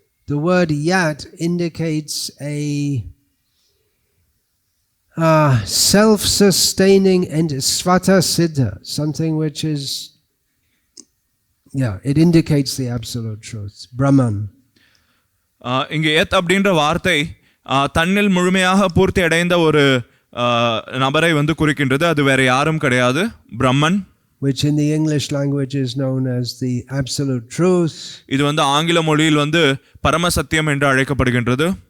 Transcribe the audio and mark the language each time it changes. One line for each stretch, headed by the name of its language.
English: The word yat indicates a self-sustaining and svata siddha, something which is, it indicates the absolute truth, Brahman.
Tamil: இங்கே எத் அப்படின்ற வார்த்தை தன்னில் முழுமையாக பூர்த்தி அடைந்த ஒரு நபரை வந்து குறிக்கின்றது. அது வேற யாரும் கிடையாது, பிரம்மன்.
English: Which in the English language is known as the absolute truth.
Tamil: இது வந்து ஆங்கில மொழியில் வந்து பரம சத்தியம் என்று அழைக்கப்படுகின்றது.